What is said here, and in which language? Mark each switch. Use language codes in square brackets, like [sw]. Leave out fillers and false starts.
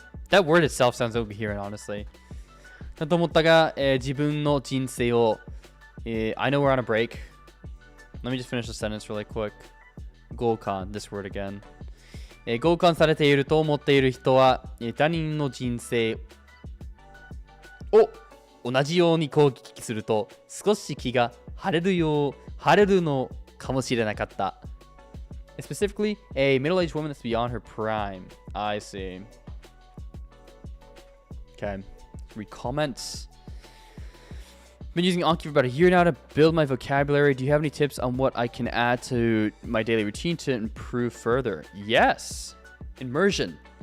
[en] That word itself sounds incoherent, honestly. [ja] だと思ったが、自分の人生を、 [en] I know we're on a break. Let me just finish the sentence really quick. 合感 this word again. [ja] 合感されていると思っている人は、他人の人生を同じように攻撃すると少し気が晴れるのかもしれなかった。 [en] Specifically, a middle-aged woman that's beyond her prime. I see. Okay. Read comments. Been using Anki for about a year now to build my vocabulary. Do you have any tips on what I can add to my daily routine to improve further? Yes. Immersion.